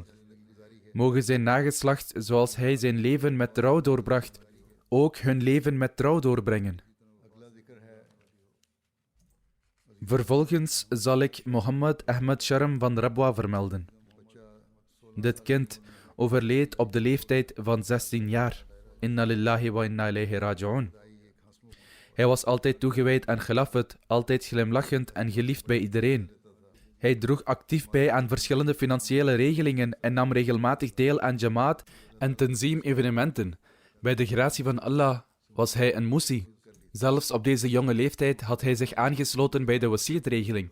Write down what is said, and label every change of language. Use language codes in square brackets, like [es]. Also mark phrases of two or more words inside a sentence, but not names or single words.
[nl] Moge zijn nageslacht, zoals hij zijn leven met trouw doorbracht, ook hun leven met trouw doorbrengen. Vervolgens zal ik Mohammed Ahmed Sharm van Rabwa vermelden. Dit kind overleed op de leeftijd van 16 jaar. [ar] إنا لله وإنا إليه راجعون. [nl] Hij was altijd toegewijd aan Khilafat, altijd glimlachend en geliefd bij iedereen. Hij droeg actief bij aan verschillende financiële regelingen en nam regelmatig deel aan Jamaat en Tanzim evenementen. Bij de gratie van Allah was hij een Musi. Zelfs op deze jonge leeftijd had hij zich aangesloten bij de Wasiyat-regeling.